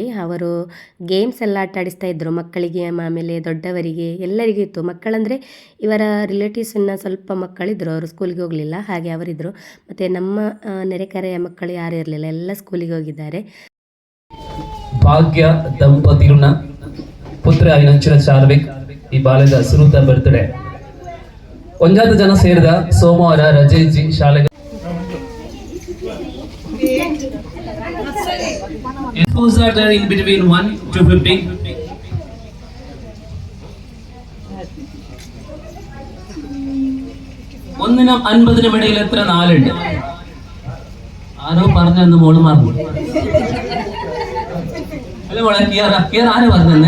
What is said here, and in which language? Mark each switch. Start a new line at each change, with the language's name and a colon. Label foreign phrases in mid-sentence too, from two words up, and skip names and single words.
Kannada: ಅವರು ಗೇಮ್ಸ್ ಎಲ್ಲ ಆಟ ಆಡಿಸ್ತಾ ಇದ್ದರು ಮಕ್ಕಳಿಗೆ, ಆಮೇಲೆ ದೊಡ್ಡವರಿಗೆ ಎಲ್ಲರಿಗೂ ಇತ್ತು. ಮಕ್ಕಳಂದರೆ ಇವರ ರಿಲೇಟಿವ್ಸನ್ನ ಸ್ವಲ್ಪ ಮಕ್ಕಳಿದ್ದರು, ಅವರು ಸ್ಕೂಲಿಗೆ ಹೋಗಲಿಲ್ಲ, ಹಾಗೆ ಅವರಿದ್ದರು. ಮತ್ತು ನಮ್ಮ ನೆರೆಕರೆಯ ಮಕ್ಕಳು ಯಾರು ಇರಲಿಲ್ಲ, ಎಲ್ಲ ಸ್ಕೂಲಿಗೆ ಹೋಗಿದ್ದಾರೆ.
Tulu: ಭಾಗ್ಯ ದಂಪತಿಗಳ ಪುತ್ರ ಐನಂಚಿನ ಚಾರ್ವಿಕ್ ಈ ಬಾಲ್ಯದ ಸುರುತ ಬರ್ತ್ಡೇ. ಒಂಜಾತ ಜನ ಸೇರಿದ ಸೋಮವಾರ ರಜೆ ಇಜ್ಜಿ ಶಾಲೆಗೆ
English: Who's are there in between 1 to 15?
Malayalam: ഒന്നിനും 50-നും ഇടയിൽ എത്ര 4 ഉണ്ട്? ആരോ പറഞ്ഞെന്ന് മോള് മറന്നു. അല്ല മോളെ, കിയർ ആരാ പറഞ്ഞെന്ന്?